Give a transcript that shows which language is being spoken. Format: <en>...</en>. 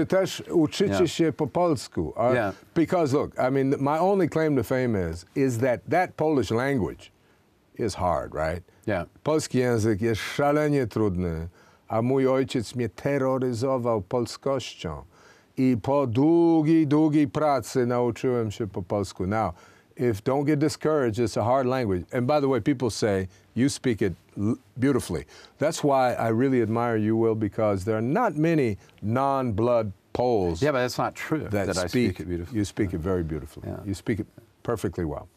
<pl>Czy też uczycie się po polsku?</pl> <en>Because look, I mean, my only claim to fame is that Polish language is hard, right? Yeah.</en> <pl>Polski język jest szalenie trudny, a mój ojciec mnie terroryzował polskością i po długiej pracy nauczyłem się po polsku.</pl> <en>Now, don't get discouraged, it's a hard language. And by the way, people say you speak it beautifully. That's why I really admire you, Will, because there are not many non-blood Poles. Yeah, but that's not true that I speak it beautifully. You speak it very beautifully. Yeah. You speak it perfectly well.</en>